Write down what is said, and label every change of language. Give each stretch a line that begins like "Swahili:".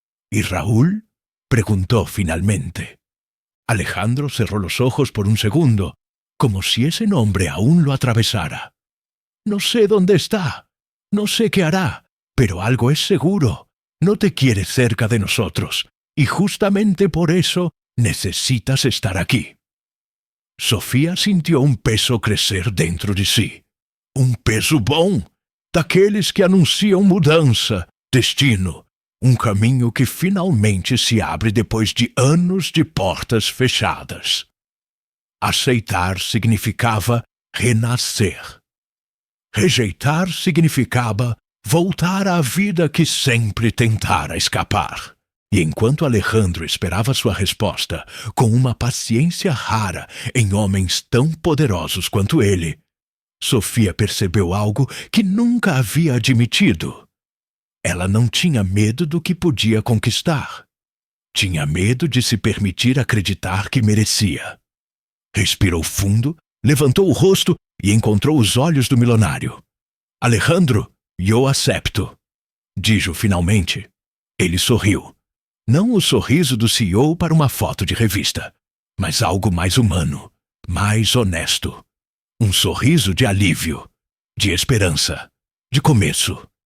Spanish: ¿Y Raúl?, preguntó finalmente. Alejandro cerró los ojos por un segundo, como si ese nombre aún lo atravesara. No sé dónde está, no sé qué hará, pero algo es seguro. No te quiere cerca de nosotros, y justamente por eso necesitas estar aquí. Sofía sintió un peso crecer dentro de si.
Portuguese: Um peso bom, daqueles que anunciam mudança, destino, caminho que finalmente se abre depois de anos de portas fechadas. Aceitar significava renascer. Rejeitar significava voltar à vida que sempre tentara escapar. E enquanto Alejandro esperava sua resposta, com uma paciência rara em homens tão poderosos quanto ele, Sofia percebeu algo que nunca havia admitido. Ela não tinha medo do que podia conquistar. Tinha medo de se permitir acreditar que merecia. Respirou fundo, levantou o rosto e encontrou os olhos do milionário.
Spanish: Alejandro, eu acepto, dijo finalmente.
Portuguese: Ele sorriu. Não o sorriso do CEO para uma foto de revista, mas algo mais humano, mais honesto. Um sorriso de alívio, de esperança, de começo.